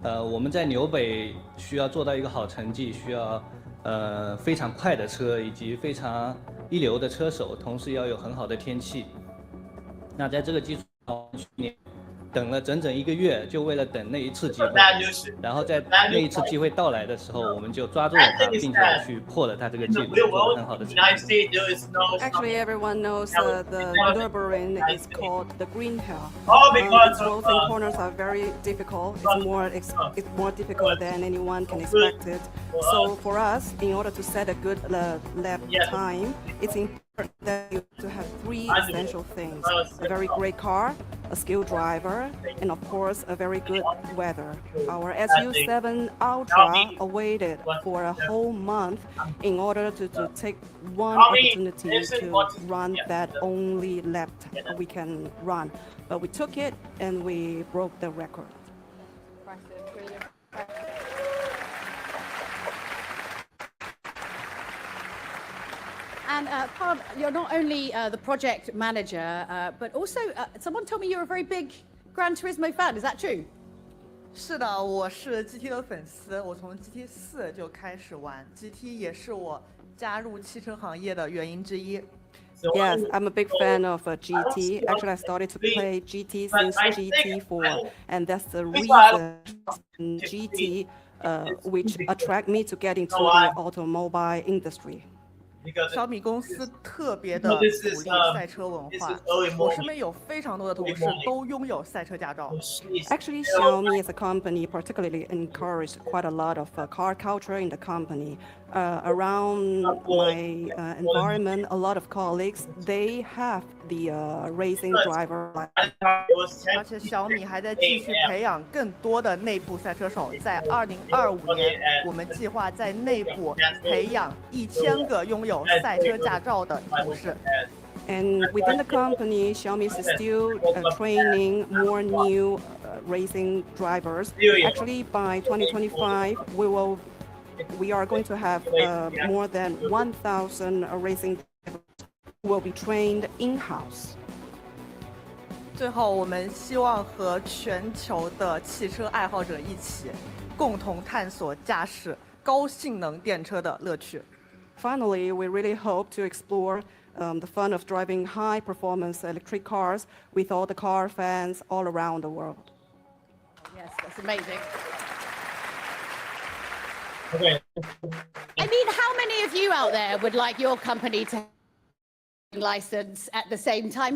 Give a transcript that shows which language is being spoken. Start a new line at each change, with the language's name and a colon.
Chinese: 我们在纽北需要做到一个好成绩，需要非常快的车以及非常一流的车手，同时要有很好的天气。那在这个基础上，去年等了整整1个月，就为了等那一次机会。然后在那一次机会到来的时候，我们就抓住了它，并且去破了它这个记录，做了很好的成绩。
English: Actually, everyone knows the Nürburgring is called the Green Hill. Its roads and corners are very difficult. It's more difficult than anyone can expect it. So for us, in order to set a good lap time, it's important that you to have 3 essential things: a very great car, a skilled driver, and of course a very good weather. Our SU7 Ultra awaited for a whole month in order to take one opportunity to run that only lap we can run, but we took it and we broke the record. And Pan, you're not only the project manager, but also someone told me you're a very big Gran Turismo fan. Is that true?
Chinese: 是的，我是 GT 的粉丝，我从 GT4就开始玩 GT， 也是我加入汽车行业的原因之一。
English: Yes, I'm a big fan of GT. Actually, I started to play GT since GT4, and that's the reason GT which attract me to get into the automobile industry.
Chinese: 小米公司特别的鼓励赛车文化，我身边有非常多的同事都拥有赛车驾照。
English: Actually, Xiaomi as a company particularly encouraged quite a lot of car culture in the company. Around my environment, a lot of colleagues they have the racing driver.
Chinese: 而且小米还在继续培养更多的内部赛车手，在2025年，我们计划在内部培养1000个拥有赛车驾照的同事。
English: And within the company, Xiaomi is still training more new racing drivers. Actually, by 2025, we are going to have more than 1,000 racing drivers who will be trained in-house.
Chinese: 最后，我们希望和全球的汽车爱好者一起，共同探索驾驶高性能电车的乐趣。
English: Finally, we really hope to explore the fun of driving high-performance electric cars with all the car fans all around the world. Yes, that's amazing. Okay. I mean, how many of you out there would like your company to have a license at the same time?